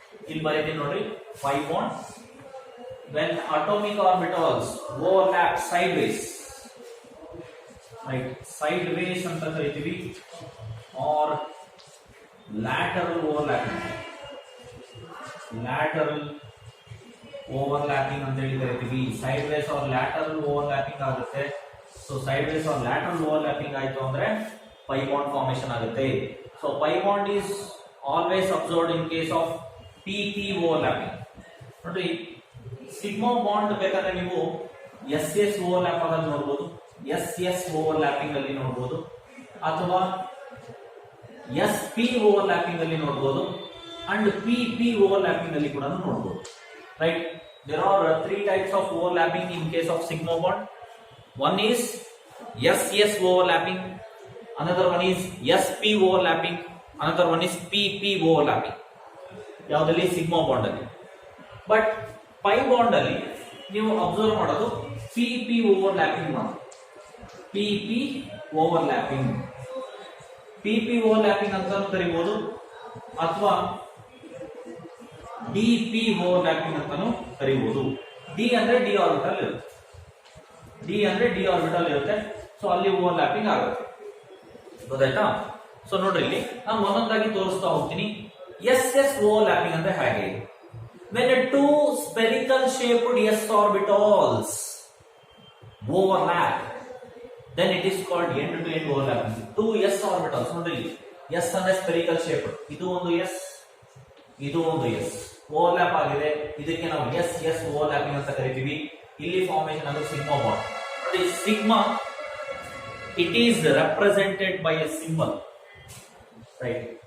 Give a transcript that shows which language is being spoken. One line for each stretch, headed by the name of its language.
Kannada: ಇಲ್ಲಿ ಬರೀತೀನಿ ನೋಡ್ರಿ, pi bond when atomic orbitals overlap side ways, right, side ways ಅಂತ ಕರಿತೀವಿ, R lateral overlapping, lateral overlapping ಅಂತ ಹೇಳಿ ಕರಿತೀವಿ. Side ways R lateral overlapping ಆಗುತ್ತೆ. So side ways R lateral overlapping ಆಯ್ತು ಅಂದ್ರೆ ಪೈ ಬಾಂಡ್ ಫಾರ್ಮೇಶನ್ ಆಗುತ್ತೆ. So
English: So pi bond is always observed in case of pp overlapping.
Kannada: ನೋಡಿ sigma bond ಬೇಕಾದ್ರೆ ನೀವು ಎಸ್ ಎಸ್ ಓವರ್ಲ್ಯಾಪ್ ಆಗೋದು ನೋಡಬಹುದು, S S overlapping ಅಲ್ಲಿ ನೋಡಬಹುದು, ಅಥವಾ ಎಸ್ ಪಿ ಓವರ್ಲ್ಯಾಪಿಂಗ್ ಅಲ್ಲಿ ನೋಡಬಹುದು, ಅಂಡ್ ಪಿ ಪಿ ಓವರ್ಲ್ಯಾಪಿಂಗ್ ಅಲ್ಲಿ ಕೂಡ ನೋಡಬಹುದು.
English: Right, there are three types of overlapping in case of sigma bond. One is SS overlapping, another one is SP overlapping, another one is PP overlapping.
Kannada: ಯಾವುದಲ್ಲಿ sigma bond ಅಲ್ಲಿ. But pi bond ಅಲ್ಲಿ ನೀವು observe ಮಾಡೋದು PP overlapping ಮಾಡೋದು. PP overlapping, PP overlapping ಅಂತ ಕರೀಬಹುದು, ಅಥವಾ DP overlapping ಅಂತಾನು ಕರೀಬಹುದು. D ಅಂದ್ರೆ D orbital ಇರುತ್ತೆ, D ಅಂದ್ರೆ D ಆರ್ಬಿಟಲ್ ಇರುತ್ತೆ, ಸೊ ಅಲ್ಲಿ ಓವರ್ಲ್ಯಾಪಿಂಗ್ ಆಗುತ್ತೆ. ಗೊತ್ತಾಯ್ತಾ? ಸೊ ನೋಡ್ರಿ, ಇಲ್ಲಿ ನಾನು ಒಂದೊಂದಾಗಿ ತೋರಿಸ್ತಾ ಹೋಗ್ತೀನಿ. ಎಸ್ ಎಸ್ ಓವರ್ಲ್ಯಾಪಿಂಗ್ ಅಂದ್ರೆ ಹೇಗೆ?
English: when two spherical shaped s orbitals overlap, then it is called end to end overlapping. Two s orbitals,
Kannada: ನೋಡ್ರಿ, s ಅಂದ್ರೆ ಸ್ಪೆರಿಕಲ್ ಶೇಪ್, ಇದು ಒಂದು s, ಇದು ಒಂದು s ಓವರ್ಲ್ಯಾಪ್ ಆಗಿದೆ, ಇದಕ್ಕೆ ನಾವು ಎಸ್ ಎಸ್ ಓವರ್ಲ್ಯಾಪಿಂಗ್ ಅಂತ ಕರಿತೀವಿ. ಇಲ್ಲಿ ಫಾರ್ಮೇಶನ್ ಅಂದ್ರೆ ಸಿಗ್ಮಾ ಬಾಂಡ್. ನೋಡಿ, sigma
English: it is represented by a symbol,
Kannada: right?